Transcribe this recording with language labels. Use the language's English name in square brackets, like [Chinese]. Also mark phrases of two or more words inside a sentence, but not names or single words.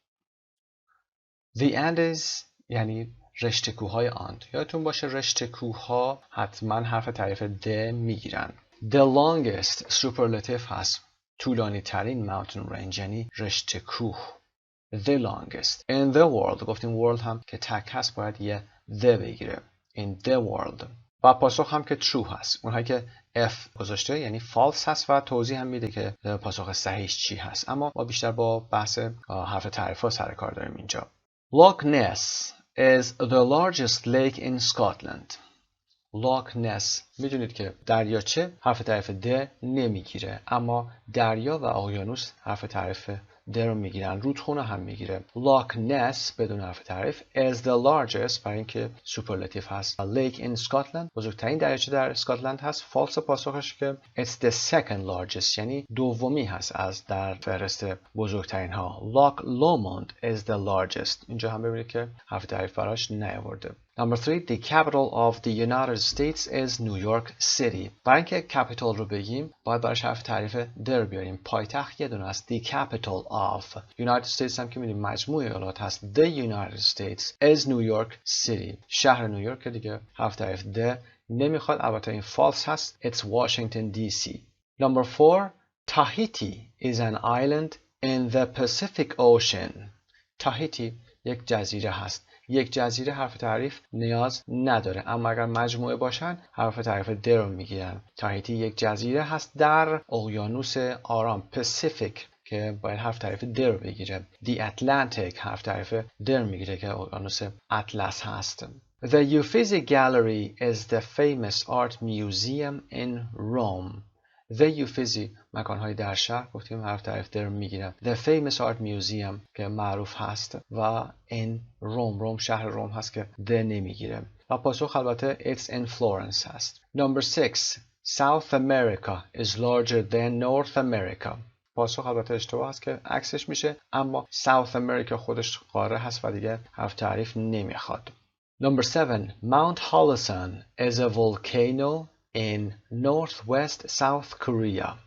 [English] The Andes [Persian] یعنی رشته کوههای آند. یادتون باشه رشته کوهها حتما حرف تعریف د میگیرن. [English] The longest [Persian] superlative هست، طولانی ترین [English] mountain range [Persian] یعنی رشته کوه. [English] The longest in the world. [Persian] گفتیم world هم که تک هست باید یه the بگیره. [English] In the world. [Persian] و پاسخ هم که true هست. اونهایی که F گذاشته یعنی false هست و توضیح هم میده که پاسخ صحیحش چی هست. اما ما بیشتر با بحث حرف تعریف ها سر کار داریم اینجا. [English] Loch Ness is the largest lake in Scotland. [Persian] Loch Ness میدونید که دریاچه حرف تعریف د نمیگیره، اما دریا و اقیانوس حرف تعریف د رو میگیرن. رودخونه هم میگیره. Loch Ness بدون حرف تعریف [English] is the largest [Persian] برای اینکه سوپرلاتیو هست. [English] Lake in Scotland [Persian] بزرگترین دریاچه در اسکاتلند هست. فالس پاسخش که [English] it's the second largest [Persian] یعنی دومی هست از در فهرست بزرگترین ها. [English] Loch Lomond is the largest. [Persian] اینجا هم ببینید که حرف تعریف براش نیاورده. [English] Number 3. The capital of the United States is New York City. [Persian] برای اینکه capital رو بگیم باید براش حرف تعریف در بیاریم. پایتخت یه دونه است. [English] The capital of United States [Persian] هم که می‌بینیم مجموعه ایالات هست. [English] The United States is New York City. [Persian] شهر نیویورک که دیگه حرف تعریف د نمیخواد. البته این false هست. [English] It's Washington DC. Number 4. Tahiti is an island in the Pacific Ocean. [Persian] Tahiti یک جزیره هست. یک جزیره حرف تعریف نیاز نداره، اما اگر مجموعه باشن حرف تعریف د رو میگیرن. تاهیتی یک جزیره هست در اقیانوس آرام پاسیفیک که باید حرف تعریف د رو بگیره. [English] The Atlantic [Persian] حرف تعریف د رو میگیره که اقیانوس اطلس هست. [English] The Uffizi Gallery is the famous art museum in Rome. The Uffizi [Persian] مکانهای در شهر گفتیم حرف تعریف در میگیرن. [English] The famous art museum [Persian] که معروف هست و [English] in Rome. [Persian] روم شهر روم هست که د نمیگیره. و پاسخ البته [English] it's in Florence هست. Number 6. South America is larger than North America. [Persian] پاسخ البته اشتباه هست که عکسش میشه، اما South America خودش قاره هست و دیگه حرف تعریف نمیخواد. [English] Number 7. Mount Holosun is a volcano in northwest South Korea.